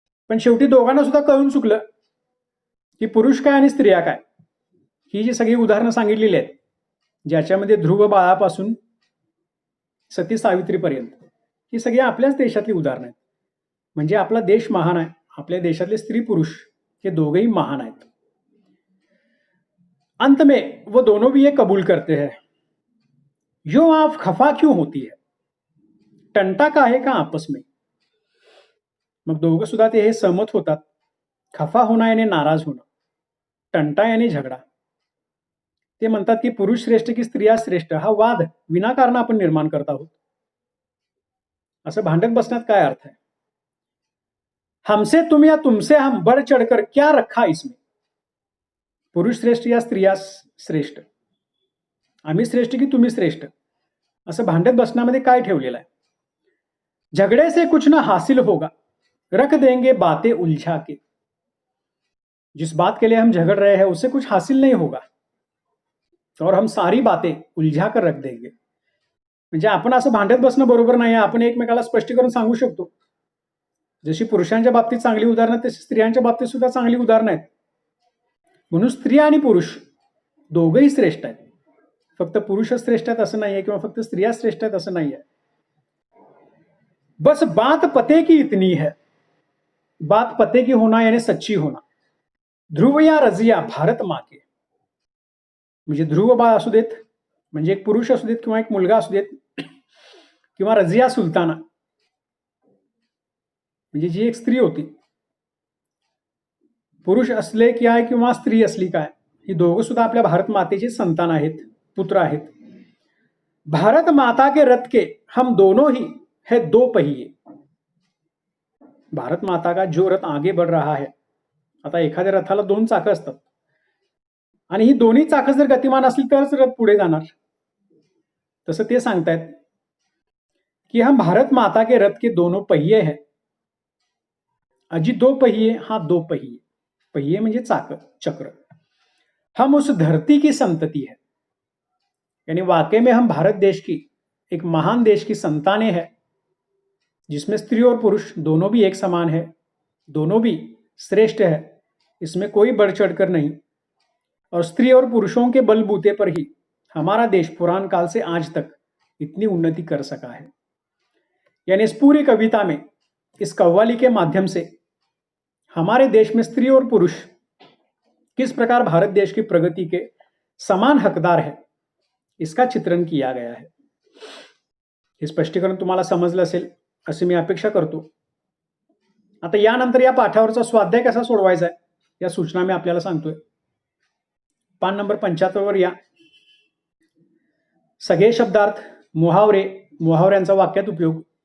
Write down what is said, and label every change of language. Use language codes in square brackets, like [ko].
[mr] पण शेवटी दोघांना सुद्धा कळून चुकलं की पुरुष काय आणि स्त्रिया काय. ही जी सगळी उदाहरणं सांगितलेली आहेत, ज्याच्यामध्ये ध्रुव बाळापासून सती सावित्रीपर्यंत, ही सगळी आपल्याच देशातली उदाहरणं आहेत. म्हणजे आपला देश महान आहे, आपल्या देशातले स्त्री पुरुष हे दोघेही महान आहेत. [hi] अंत में वो दोनों भी ये कबूल करते हैं, यो आप खफा क्यों होती है, टंटा का है का आपस में. [mr] मग दोघं सुद्धा ते हे सहमत होतात. खफा होणं याने नाराज होणं, टंटा याने झगडा. ते म्हणतात की पुरुष श्रेष्ठ की स्त्रिया श्रेष्ठ हा वाद विनाकारण आपण निर्माण करत आहोत. असं भांडत बसण्यात काय अर्थ आहे. [hi] हमसे तुम या तुमसे हम बढ़ चढ़कर क्या रखा इसमें. [mr] पुरुष श्रेष्ठ या स्त्रिया श्रेष्ठ, आम्ही श्रेष्ठ की तुम्ही श्रेष्ठ, असं भांडत बसण्यामध्ये काय ठेवलेलं आहे. [hi] झगड़े से कुछ ना हासिल होगा, रख देंगे बातें उलझा के. जिस बात के लिए हम झगड़ रहे हैं उससे कुछ हासिल नहीं होगा और हम सारी बातें उलझा कर रख देंगे. [mr] म्हणजे आपण असं भांडत बसणं बरोबर नाही. आपण एकमेकाला स्पष्टीकरण सांगू शकतो. जशी पुरुषांच्या बाबतीत चांगली उदाहरणं तशी स्त्रियांच्या बाबतीत सुद्धा चांगली उदाहरणं आहेत. म्हणून स्त्री आणि पुरुष दोघंही श्रेष्ठ आहेत. फक्त पुरुष श्रेष्ठ आहेत असं नाहीये किंवा फक्त स्त्रिया श्रेष्ठ आहेत असं नाहीये. [hi] बस बात पते की इतनी है, बात पते की होना यानी सच्ची होना. ध्रुव या रजिया भारत माँ के. [mr] म्हणजे ध्रुव बाळ असू देत, म्हणजे एक पुरुष असू देत किंवा एक मुलगा असू देत, किंवा रजिया सुलताना म्हणजे जी एक स्त्री होती. पुरुष असले काय किंवा स्त्री असली काय, ही दोघं सुद्धा आपल्या भारत मातेचे संतान आहेत, पुत्र आहेत. [hi] भारत माता के रथ के हम दोनों ही है दो पहिए. भारत माता का जो रथ आगे बढ़ रहा है. [mr] आता एखाद्या रथाला दोन चाकं असतात आणि ही दोन्ही चाकं जर गतिमान असली तरच रथ पुढे जाणार. तसं ते सांगतायत की [hi] हम भारत माता के रथ के दोनों पहिए हैं. अजी दो पहिए, हा दो पहिए. [mr] पहिए म्हणजे चाकं, चक्र. [hi] हम उस धरती की संतति है, यानी वाकई में हम भारत देश की एक महान देश की संतानें हैं, जिसमें स्त्री और पुरुष दोनों भी एक समान है, दोनों भी श्रेष्ठ है, इसमें कोई बढ़ चढ़कर नहीं. और स्त्री और पुरुषों के बलबूते पर ही हमारा देश पुरान काल से आज तक इतनी उन्नति कर सका है. यानी इस पूरी कविता में, इस कव्वाली के माध्यम से हमारे देश में स्त्री और पुरुष किस प्रकार भारत देश की प्रगति के समान हकदार है, इसका चित्रण किया गया है. [mr] हे स्पष्टीकरण तुम्हाला समजलं असेल अशी मी अपेक्षा करतो. आता यानंतर या पाठावरचा स्वाध्याय कसा सोडवायचा आहे या सूचना मी आपल्याला सांगतोय. पान नंबर 75 वर या. सगळे शब्दार्थ, मुहावरे, मुहावऱ्यांचा वाक्यात उपयोग.